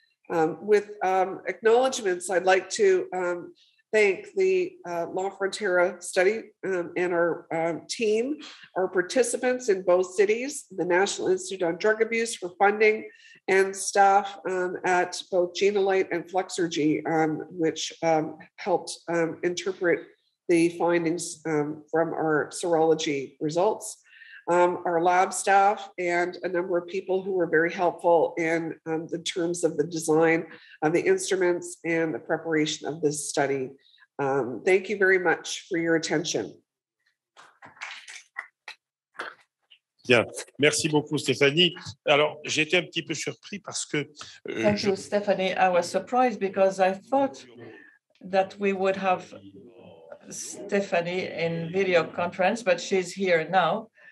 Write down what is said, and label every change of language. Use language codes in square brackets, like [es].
[en] With acknowledgments, I'd like to thank the La Frontera study and our team, our participants in both cities, the National Institute on Drug Abuse for funding, and staff at both Genolite and Flexergy, which helped interpret the findings from our serology results. Our lab staff and a number of people who were very helpful in the terms of the design of the instruments and the preparation of this study. Thank you very much for your attention. [fr] Bien, merci beaucoup Steffanie. Alors, j'étais un petit peu surpris parce que... [en] Thank you, Steffanie. I was surprised because I thought that we would have Steffanie in video conference, but she's here now.